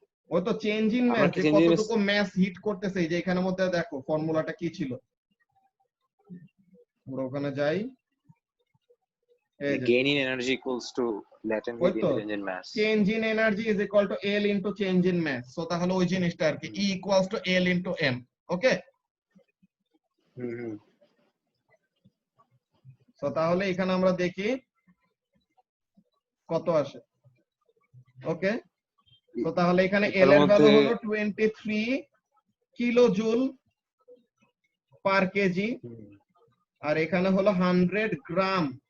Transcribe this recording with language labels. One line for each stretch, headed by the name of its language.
Bangla: ওই তো change in mass, যে কতটুকু ম্যাস হিট করতেছে। যে এখানের মধ্যে দেখো ফর্মুলাটা কি ছিল, আমরা ওখানে যাই।
English: gain in energy equals to latent heat into change in mass, change in energy is equal to L into change in mass।
Bangla: So তাহলে ওই জিনিসটা আর কি,
English: E equals to L into M।
Bangla: Okay, so তাহলে এখানে আমরা দেখি কত আসে। ওকে, তো তাহলে এখানে L এর ভ্যালু হলো 23 কিলো জুল পার কেজি, আর এখানে হলো 100 গ্রাম।